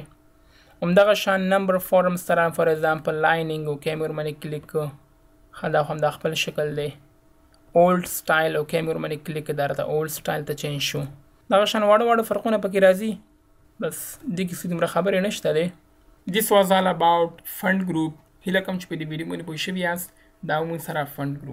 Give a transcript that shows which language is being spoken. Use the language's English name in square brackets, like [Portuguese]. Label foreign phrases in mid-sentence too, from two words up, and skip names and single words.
[Pashto] همدغه شان [English] number formats [Pashto] سره [English] for example lining [Pashto] اوکې مې ورباندې کلیک کړ دا خو همدا خپل شکل دی. [English] old style [Pashto] اوکې مې ورباندې کلیک کړ دا راته [English] old style [Pashto] ته چینج شو. دغه شان واړه واړه فرقونه پکې راځي بس دې کې څه دومره خبرې نشته دی. [English] This was all about fund group. [Pashto] هیله کوم چې په دې ویډیو باندې پوه شوي یاست. دا موږ سره [English] fund group